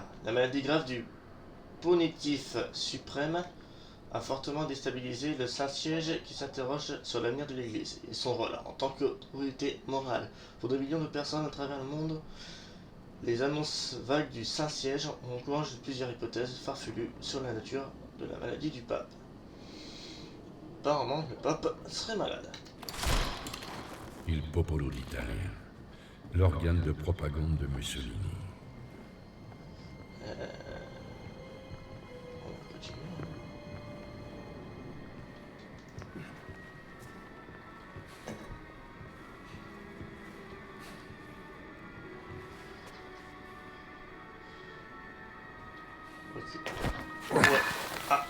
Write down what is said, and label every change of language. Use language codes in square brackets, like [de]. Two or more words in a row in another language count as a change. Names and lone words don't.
[fr] La maladie grave du Pontife suprême a fortement déstabilisé le Saint-Siège qui s'interroge sur l'avenir de l'Église et son rôle en tant qu'autorité morale. Pour 2 millions de personnes à travers le monde, les annonces vagues du Saint-Siège ont encouragé plusieurs hypothèses farfelues sur la nature de la maladie du pape. Apparemment, le pape serait malade. Il popolo d'Italia. L'organe de propagande de Mussolini. On va continuer. Ok. Ouais. Ah.